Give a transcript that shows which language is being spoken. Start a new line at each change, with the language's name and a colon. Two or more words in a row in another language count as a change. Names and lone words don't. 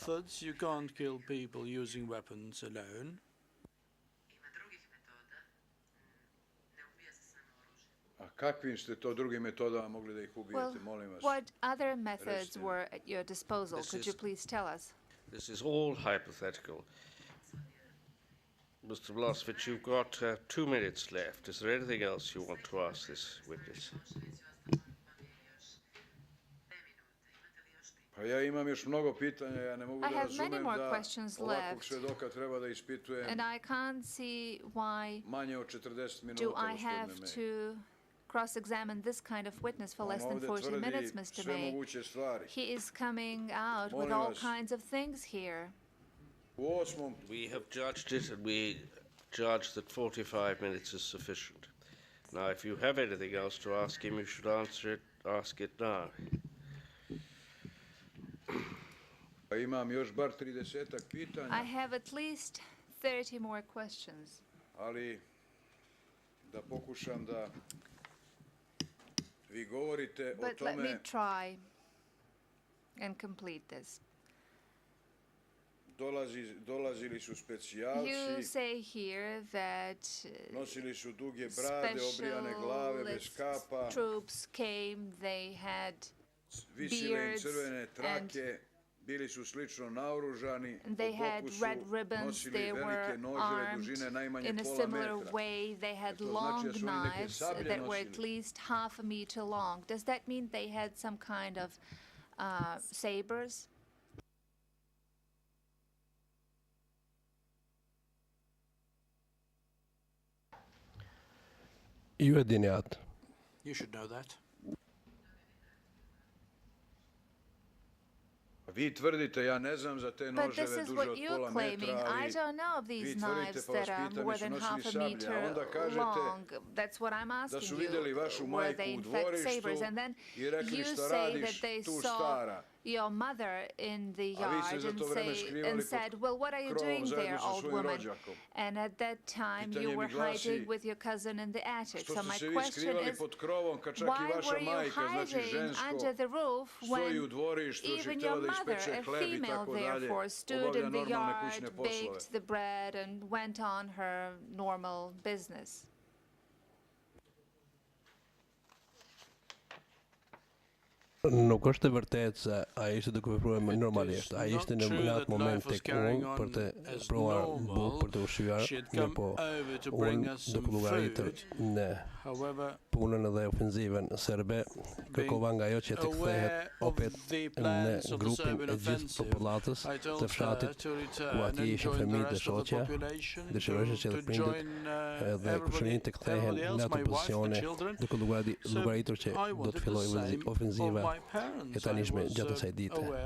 English: Methods, you can't kill people using weapons alone.
Serbian: A kakvim ste to drugim metodama mogli da ih ubijete, molim vas?
English: What other methods were at your disposal? Could you please tell us? This is all hypothetical. Mr. Milosevic, you've got 2 minutes left. Is there anything else you want to ask this witness?
Serbian: Pa ja imam još mnogo pitanja, ja ne mogu da razumem da ovakvog svedoka treba da ispitujem manje od 40 minuta, gospodine
English: cross-examine this kind of witness for less than 40 minutes, Mr. May. He is coming out with all kinds of things here. We have judged it, and we judge that 45 minutes is sufficient. Now, if you have anything else to ask him, you should ask it now.
Serbian: Imam još bar 30-ak pitanja.
English: I have at least 30 more questions.
Serbian: Ali da pokušam da vi govorite o tome.
English: But let me try and complete this.
Serbian: Dolazili su specijalci.
English: You say here that
Serbian: nosili su duge brade, obrijane glave bez kapa.
English: Troops came, they had
Serbian: visile im crvene trake. Bili su slično naoružani,
English: they had red ribbons, they were armed in a similar way, they had long knives that were at least half a meter long. Does that mean they had some kind of sabers? You should know that.
Serbian: Vi tvrdite, ja ne znam za te noževe duže od pola metra, ali
English: I don't know of these
Serbian: vi tvrdite,
English: knives
Serbian: pa vas
English: that are
Serbian: pitam,
English: more
Serbian: jesu
English: than
Serbian: nosili
English: half a
Serbian: sablje, a
English: meter
Serbian: onda kažete
English: long. That's what I'm
Serbian: da su
English: asking
Serbian: videli vašu
English: you. Were
Serbian: majku
English: they
Serbian: u
English: in fact
Serbian: dvorištu
English: sabers? And then
Serbian: i rekli
English: you
Serbian: šta
English: say that
Serbian: radiš
English: they
Serbian: tu
English: saw
Serbian: stara.
English: your mother in the
Serbian: A vi ste
English: yard
Serbian: za to vreme skrivali
English: and said, well, what are you
Serbian: pod krovom
English: doing there,
Serbian: zajedno sa
English: old
Serbian: svojim
English: woman?
Serbian: rođakom.
English: And at that time
Serbian: Pitanje
English: you
Serbian: mi
English: were
Serbian: glasi,
English: hiding with your cousin in the attic.
Serbian: što
English: So
Serbian: ste
English: my
Serbian: se vi
English: question
Serbian: skrivali
English: is,
Serbian: pod krovom, kad čak i
English: why
Serbian: vaša
English: were you
Serbian: majka, znači
English: hiding
Serbian: žensko,
English: under the roof
Serbian: stoji u
English: when
Serbian: dvorištu, još je
English: even
Serbian: htjela
English: your
Serbian: da
English: mother,
Serbian: ispeče
English: a
Serbian: hleb i
English: female
Serbian: tako dalje,
English: therefore, stood
Serbian: obavlja
English: in the
Serbian: normalne
English: yard,
Serbian: kućne poslove.
English: baked the bread and went on her normal business?
Albanian: Nuk është e vërtetë se ai ishte duke vepruar normalisht. Ai ishte në atë moment tek unë për të provuar bukë për të ushqyer, po unë duke llogaritur në punën edhe ofenzivën serbe, kërkova nga ajo që të kthehet opet në grupin e gjithë popullatës të fshatit, ku atje ishin fëmijë dhe shoqja, dëshirojnë që të prindit dhe kushërinë të kthehen në ato pozicione, duke llogaritur që do të fillojë ofenziva e tanishme gjatë asaj dite.